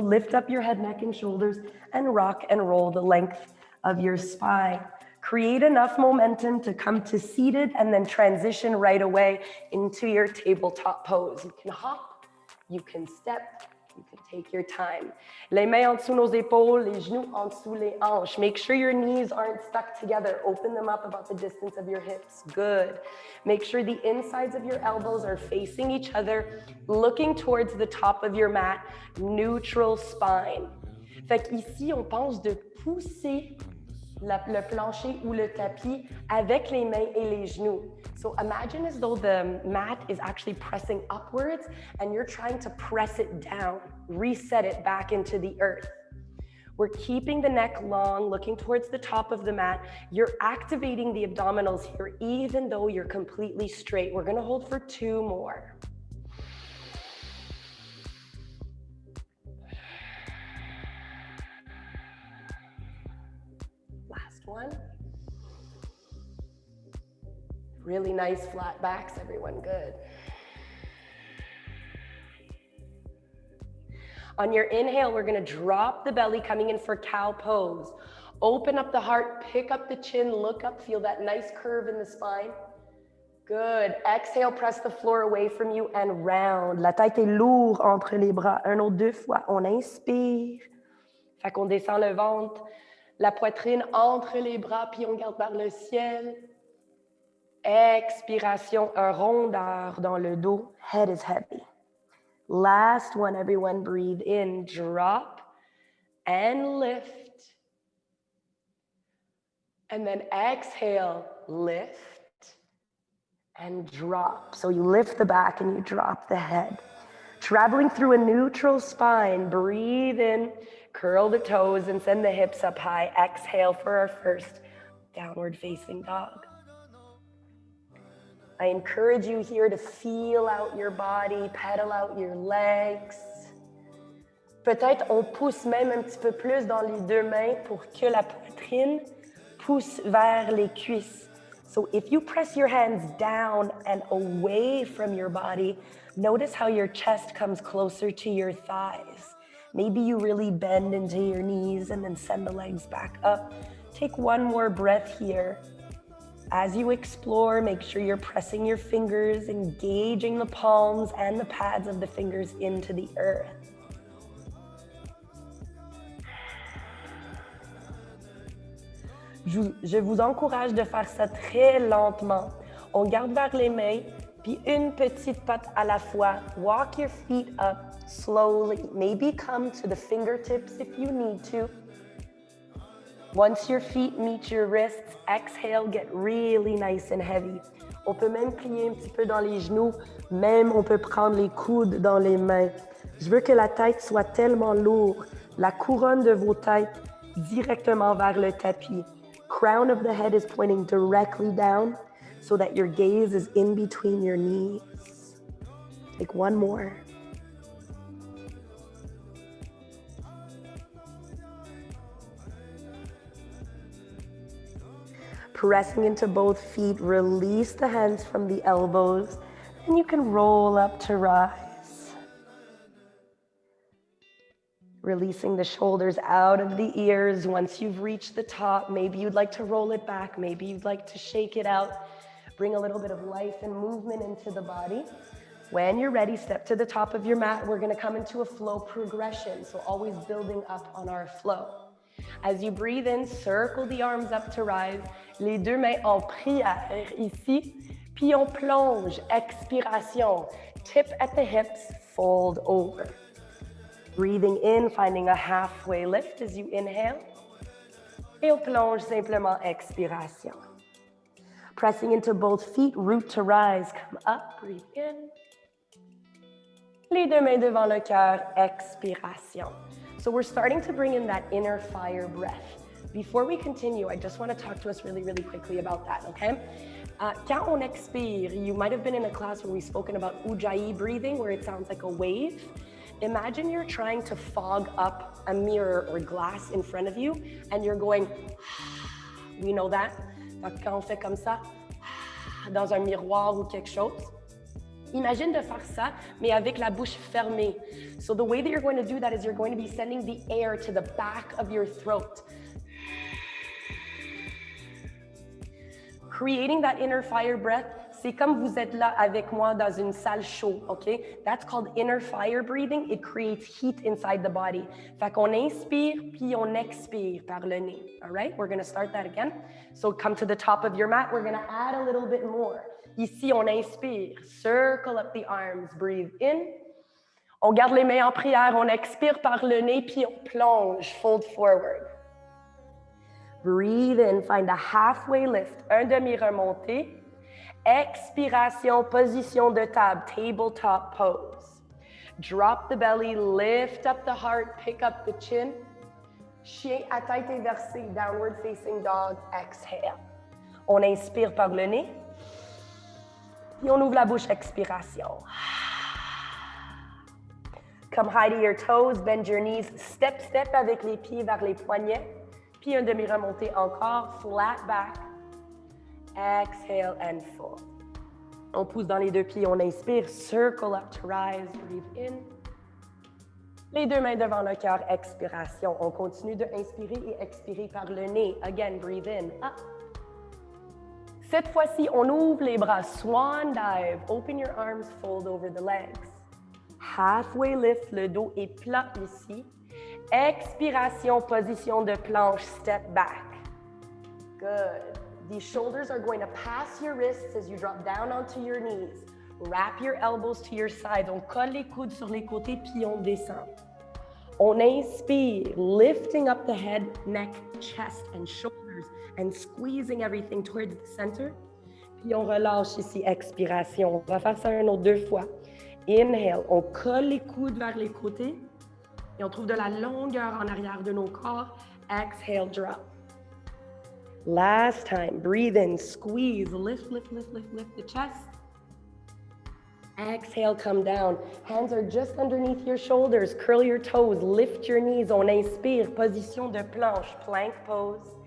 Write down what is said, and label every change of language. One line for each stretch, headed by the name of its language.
English: Lift up your head, neck, and shoulders and rock and roll the length of your spine. Create enough momentum to come to seated and then transition right away into your tabletop pose. You can hop, you can step, you can take your time.
French: Les mains en dessous nos épaules, les genoux en dessous les hanches.
English: Make sure your knees aren't stuck together. Open them up about the distance of your hips. Good. Make sure the insides of your elbows are facing each other, looking towards the top of your mat. Neutral spine.
French: Fait qu'ici, on pense de pousser le plancher ou le tapis avec les mains et les genoux.
English: So imagine as though the mat is actually pressing upwards and you're trying to press it down, reset it back into the earth. We're keeping the neck long, looking towards the top of the mat. You're activating the abdominals here, even though you're completely straight. We're gonna hold for 2 more. Last one. Really nice flat backs, everyone, good. On your inhale, we're gonna drop the belly, coming in for cow pose. Open up the heart, pick up the chin, look up, feel that nice curve in the spine. Good. Exhale, press the floor away from you and round.
French: La tête est lourde entre les bras. Un autre 2 fois. On inspire. Fait qu'on descend le ventre, la poitrine entre les bras, puis on garde vers le ciel. Expiration, un rondeur dans le dos.
English: Head is heavy. Last one, everyone, breathe in, drop and lift. And then exhale, lift and drop. So you lift the back and you drop the head. Traveling through a neutral spine, breathe in, curl the toes and send the hips up high. Exhale for our first downward facing dog. I encourage you here to feel out your body, pedal out your legs.
French: Peut-être on pousse même un petit peu plus dans les 2 mains pour que la poitrine pousse vers les cuisses.
English: So if you press your hands down and away from your body, notice how your chest comes closer to your thighs. Maybe you really bend into your knees and then send the legs back up. Take one more breath here. As you explore, make sure you're pressing your fingers, engaging the palms and the pads of the fingers into the earth.
French: Je vous encourage de faire ça très lentement. On garde vers les mains, puis une petite patte à la fois.
English: Walk your feet up slowly. Maybe come to the fingertips if you need to. Once your feet meet your wrists, exhale, get really nice and heavy.
French: On peut même plier un petit peu dans les genoux, même on peut prendre les coudes dans les mains. Je veux que la tête soit tellement lourde, la couronne de vos têtes directement vers le tapis.
English: Crown of the head is pointing directly down so that your gaze is in between your knees. Take one more. Pressing into both feet, release the hands from the elbows, and you can roll up to rise. Releasing the shoulders out of the ears. Once you've reached the top, maybe you'd like to roll it back, maybe you'd like to shake it out. Bring a little bit of life and movement into the body. When you're ready, step to the top of your mat. We're gonna come into a flow progression, so always building up on our flow. As you breathe in, circle the arms up to rise.
French: Les 2 mains en prière ici, puis on plonge, expiration.
English: Tip at the hips, fold over. Breathing in, finding a halfway lift as you inhale.
French: Et on plonge simplement, expiration.
English: Pressing into both feet, root to rise. Come up, breathe in.
French: Les 2 mains devant le cœur, expiration.
English: So we're starting to bring in that inner fire breath. Before we continue, I just want to talk to us really, really quickly about that, okay?
French: Quand on expire,
English: you might have been in a class where we've spoken about ujjayi breathing, where it sounds like a wave. Imagine you're trying to fog up a mirror or glass in front of you, and you're going, we know that.
French: Quand on fait comme ça, dans un miroir ou quelque chose, imagine de faire ça, mais avec la bouche fermée.
English: So the way that you're going to do that is you're going to be sending the air to the back of your throat. Creating that inner fire breath,
French: c'est comme vous êtes là avec moi dans une salle chaude, okay?
English: That's called inner fire breathing. It creates heat inside the body.
French: Fait qu'on inspire, puis on expire par le nez,
English: all right? We're gonna start that again. So come to the top of your mat. We're gonna add a little bit more.
French: Ici, on inspire,
English: circle up the arms, breathe in.
French: On garde les mains en prière, on expire par le nez, puis on plonge,
English: fold forward. Breathe in, find a halfway lift,
French: un demi-remonté. Expiration, position de table,
English: tabletop pose. Drop the belly, lift up the heart, pick up the chin.
French: Chien à tête inversée,
English: downward facing dog, exhale.
French: On inspire par le nez. Puis on ouvre la bouche, expiration.
English: Come high to your toes, bend your knees, step, step
French: avec les pieds vers les poignets. Puis un demi-remontée encore,
English: flat back. Exhale and fold.
French: On pousse dans les deux pieds, on inspire,
English: circle up to rise, breathe in.
French: Les deux mains devant le cœur, expiration. On continue de inspirer et expirer par le nez.
English: Again, breathe in, up.
French: Cette fois-ci, on ouvre les bras,
English: swan dive. Open your arms, fold over the legs. Halfway lift,
French: le dos est plat ici. Expiration, position de planche,
English: step back. Good. These shoulders are going to pass your wrists as you drop down onto your knees. Wrap your elbows to your sides.
French: On colle les coudes sur les côtés, puis on descend. On inspire,
English: lifting up the head, neck, chest, and shoulders, and squeezing everything towards the center.
French: Puis on relâche ici, expiration. On va faire ça un autre 2 fois. Inhale, on colle les coudes vers les côtés et on trouve de la longueur en arrière de nos corps.
English: Exhale, drop. Last time, breathe in, squeeze, lift, lift, lift, lift, lift the chest. Exhale, come down. Hands are just underneath your shoulders. Curl your toes, lift your knees.
French: On inspire, position de planche,
English: plank pose.